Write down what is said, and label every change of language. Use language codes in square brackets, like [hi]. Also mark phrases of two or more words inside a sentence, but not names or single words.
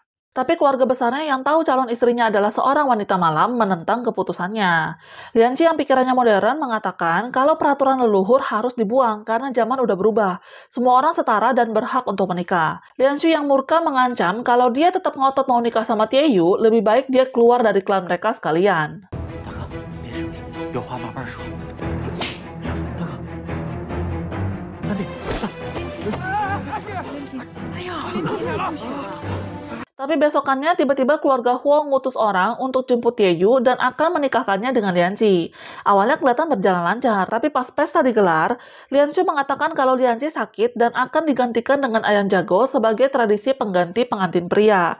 [id] Tapi keluarga besarnya yang tahu calon istrinya adalah seorang wanita malam menentang keputusannya. Lianqi yang pikirannya modern mengatakan kalau peraturan leluhur harus dibuang karena zaman udah berubah. Semua orang setara dan berhak untuk menikah. Lianqi yang murka mengancam kalau dia tetap ngotot mau nikah sama Tieyu, lebih baik dia keluar dari klan mereka sekalian. [zh] 大哥，别生气，有话慢慢说。大哥，三弟，上。 [id] Tapi besokannya tiba-tiba keluarga Huo ngutus orang untuk jemput Tieyu dan akan menikahkannya dengan Lianqi. Awalnya kelihatan berjalan lancar, tapi pas pesta digelar, Lianqi mengatakan kalau Lianqi sakit dan akan digantikan dengan ayam jago sebagai tradisi pengganti pengantin pria.